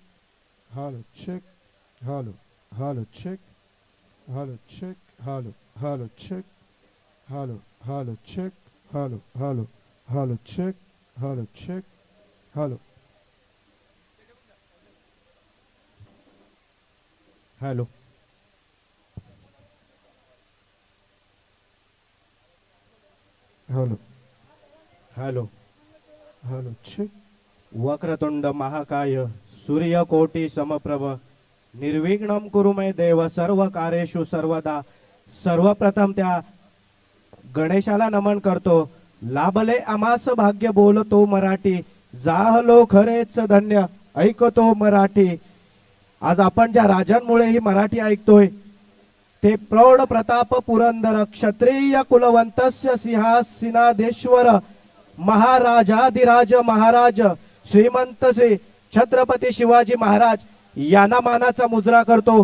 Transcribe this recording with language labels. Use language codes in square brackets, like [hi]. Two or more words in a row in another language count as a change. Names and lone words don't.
[en] hello, check, hello, hello, check, hello, check, hello, hello, check, hello, hello, check, hello, hello, hello, check, hello, check, hello, hello, hello, hello, hello, check. [sa] वक्रतुंड महाकाय सूर्यकोटी समप्रभ निर्विघ्नं कुरु मे देव सर्व कार्येषु सर्वदा. [mr] सर्वप्रथम त्या गणेशाला नमन करतो. लाभले आमास भाग्य बोलतो मराठी, जाहलो खरेच धन्य ऐकतो मराठी. आज आपण ज्या राजांमुळे ही मराठी ऐकतोय ते प्रौढ प्रताप पुरंदर क्षत्रिय कुलवंतस्य सिंहासनाधीश्वर महाराजाधिराज महाराज श्रीमंत श्री छत्रपती शिवाजी महाराज यांना मानाचा मुजरा करतो.